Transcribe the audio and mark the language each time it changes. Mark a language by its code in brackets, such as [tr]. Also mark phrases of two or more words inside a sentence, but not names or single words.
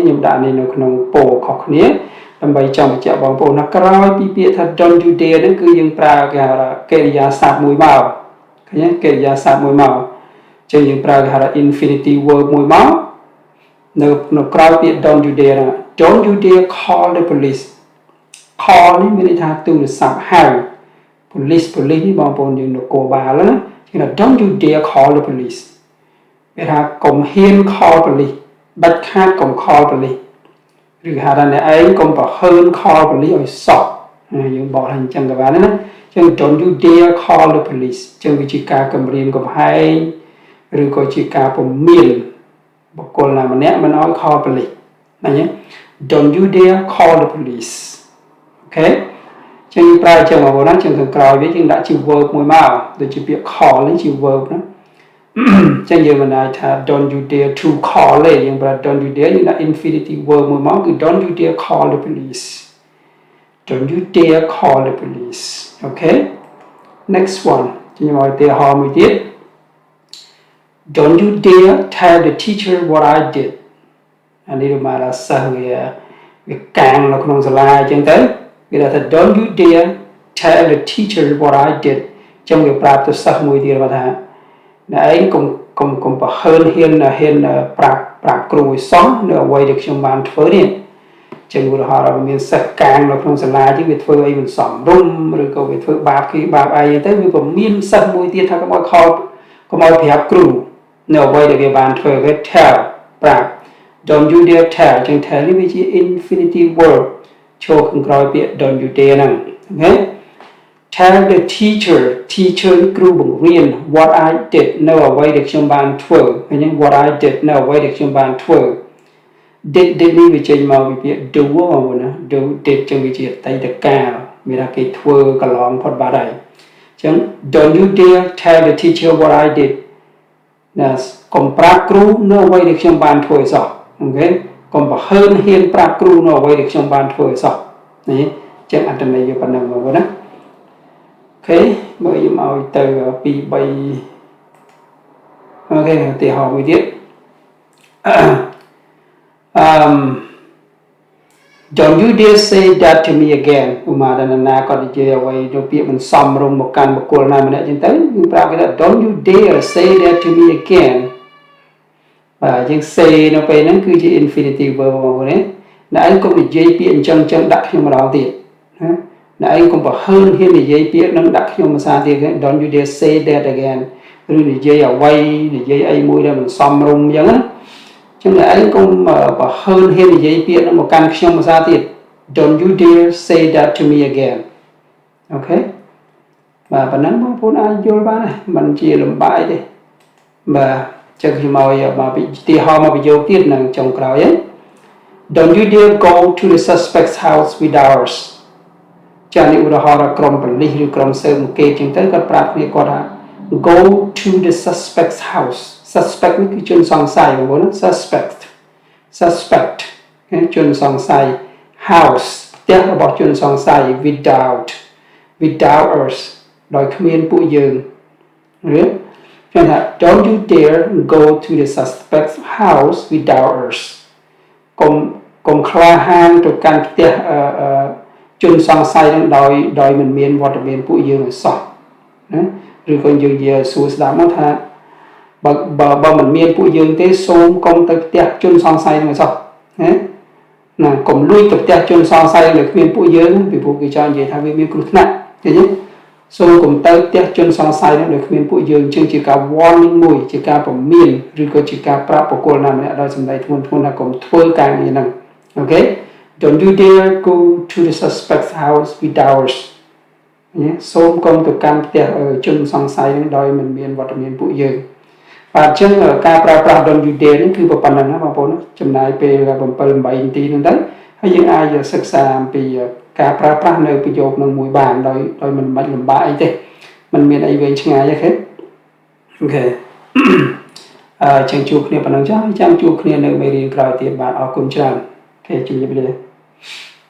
[km] ខ្ញុំដាក់នេះនៅក្នុងពោលខុសគ្នាដើម្បីចង់បញ្ជាក់បងប្អូនថាក្រោយពីពាក្យថា [en] don't you dare [km] ហ្នឹងគឺយើងប្រើគេហៅថាកិរិយាសព្ទមួយមកឃើញទេកិរិយាសព្ទមួយមកចឹងយើងប្រើគេហៅថា [en] infinitive verb [km] មួយមកនៅក្រោយពាក្យ [en] don't you dare [km] ហ្នឹង don't [en] you dare call the police [km] call នេះមានន័យថាទូរស័ព្ទហៅ police នេះបងប្អូនយើងនគរបាលណាគេថា [en] don't you dare call the police [km] គេថាកុំហ៊ាន [en] call police [km] ដាច់ខាតកុំ [en] call police [km] ឬហៅថាអ្នកឯងកុំប្រហើន [en] call police [km] ឲ្យសោះយើងបកថាអញ្ចឹងទៅបានណាចឹង [en] don't you dare call the police [km] ចឹងវាជាការគំ រាមកំហែងឬក៏ជាការពមៀនបុគ្គលណាម្នាក់មិនឲ្យ [en] call police [km] ណាញ់ [en] don't you dare call the police [km] អូខេចឹងប្រើចឹងបងប្អូនណាចឹងខាងក្រោយវាយើងដាក់ជា verb មួយមកដូចជាពាក្យ call នេះជា verb ណាចឹងយើងមិនអាចថា [en] don't you dare to call [km] ទេយើងប្រើ [en] don't you dare [km] យើងដាក់ [en] infinitive verb [km] មួយមកគឺ [en] don't you dare call the police don't you dare call the police okay next one [km] ខ្ញុំឲ្យឧទាហរណ៍មួយទៀត [en] don't you dare tell the teacher what I did [km] អានេះមកថាសិស្សវាកាងនៅក្នុងសាលាអញ្ចឹងទៅគេថា [en] don't you dare tell the teacher what I did [km] ចឹងវាប្រាប់ទៅសិស្សមួយទៀតថាអ្នកឯងកុំប្រហើនហ៊ានប្រាប់គ្រូឲ្យសោះនៅអ្វី ដែលខ្ញុំបានធ្វើនេះចឹងឧទាហរណ៍មានសិស្សកាងនៅក្នុងសាលាជាវាធ្វើអីមិនសមរម្យឬក៏វាធ្វើបាបគេបាបអីទៅវាពមៀនសិស្សមួយទៀតថាកុំឲ្យប្រាប់គ្រូនៅអ្វីដែលវាបានធ្វើគេ tell ប្រាប់ [en] don't you dare tell [km] ចឹ ង tell នេះវាជា [en] infinitive verb [km] ចូលខាងក្រោយពាក្យ [en] don't you dare [km] ហ្នឹងអូខេ [en] tell the teacher [km] គ្រូបង្រៀន [en] what I did [km] នៅអ្វីដែលខ្ញុំបាន ធ្វើឃើញទេ [en] what I did [km] នៅអ្វីដែលខ្ញុំបានធ្វើ did នេះវាចេញមកពីពាក្យ do បងប្អូនណា [en] do did [km] ចឹងវាជាអតីតកាលមានថាគេធ្វើកន្លងផុតបាត់ហើយចឹង [en] don't you dare tell the teacher what I did [km] ណាកុំប្រាប់គ្រូនៅអ្វីដែលខ្ញុំបានធ្វើសោះអូខេកុំប្រហើនហ៊ានប្រាប់គ្រូនៅអ្វីដែលខ្ញុំបានធ្វើសោះនេះចឹងអត្ថន័យវាប៉ុណ្ណឹងបងប្អូនណាអូខេមើលខ្ញុំឲ្យទៅ2 3 អូខេឧទាហរណ៍មួយទៀត [en] don't you dare say that to me again [km] ឧមាដល់ណាគាត់និយាយអ្វីទៅពាក្យមិនសមរម្យមកកាន់បុគ្គលណាម្នាក់ចឹងទៅយើងប្រាប់គេថា [en] don't you dare say that to me again [km] បាទយើង say នៅ ពេលហ្នឹងគឺជា [en] infinitive verb [km] បងប្អូនណាអ្នកឯងកុំនិយាយពាក្យអញ្ចឹងដាក់ខ្ញុំម្ដងទៀតណាអ្នកឯងកុំប្រហើនហ៊ាននិយាយពាក្យហ្នឹងដាក់ខ្ញុំភាសាទៀត [en] don't you dare say that [km] again ឬនិយាយអ្វីនិយាយអីមួយដែលមិនសមរម្យអញ្ចឹងណាចឹងអ្នកឯងកុំប្រហើនហ៊ាននិយាយពាក្យហ្នឹងមក កាន់ខ្ញុំភាសាទៀត [en] don't you dare say that to me again [km] អូខេបាទប៉ុណ្ណឹងបងប្អូនអាចយល់បានហើយមិនជាលំបាកទេបាទចឹងខ្ញុំឲ្យមកពីឧទាហរណ៍មកប្រយោគទៀតនៅចុងក្រោយហ្នឹង [en] don't you dare go to the suspect's house without us [km] ចានេះឧទាហរណ៍ក្រុមប៉ូលីសឬក្រុមស៊ើបអង្កេតចឹងទៅគាត់ប្រាប់គ្នាគាត់ថា [en] go to the suspect's house [km] suspect នេះគឺជនសង្ស័យបងប្អូន suspect គឺជនសង្ស័យ house ផ្ទះរបស់ជនសង្ស័យ [en] without us [km] ដោយគ្មានពួកយើងឬចឹងថា [en] don't you dare go to the suspect's house without us [km] កុំក្លាហានទៅកាន់ផ្ទះជនសង្ស័យនឹងដោយមិនមានវត្តមានពួកយើងឲ្យសោះណា ឬក៏យើងនិយាយសួរស្ដាប់មកថាបើមិនមានពួកយើងទេសូមកុំទៅផ្ទះជនសង្ស័យនឹងសោះណាកុំលួចទៅផ្ទះជនសង្ស័យដែលគ្មានពួកយើងពីព្រោះគេចង់និយាយថាវាមានគ្រោះថ្នាក់ ឃើញទេសូមកុំទៅផ្ទះជនសង្ស័យនឹងដែលគ្មានពួកយើងជាងជាការ warning មួយជាការពមៀនឬក៏ជាការប្រាប់បុគ្គលណាម្នាក់ដោយសម្ដី ធ្ងន់ធ្ងរថាកុំធ្វើការងារហ្នឹងអូខេ [en] don't you dare go to the suspect's house without us [km] សូមកុំទៅ កាន់ផ្ទះជនសង្ស័យនឹងដោយមិនមានវត្តមានពួកយើងបាទអញ្ចឹងការប្រើប្រាស់ [en] don't you dare [km] នេះគឺប៉ុណ្ណឹងណាបងប្អូនចំណាយពេល7 8នាទីហ្នឹងទៅហើយយើងអាចសិក្សាអំពីការប្រើប្រាស់នៅប្រយោគនឹងមួយបានដោយមិនបាច់លំបាកអីទេมันមានអីវែងឆ្ងាយទេអូខេចឹងជួបគ្នាប៉ុណ្ណឹងចា៎ចាំជួបគ្នានៅមេរៀនក្រោយទៀតបាទអរគុណច្រើនអូខេជម្រាបលា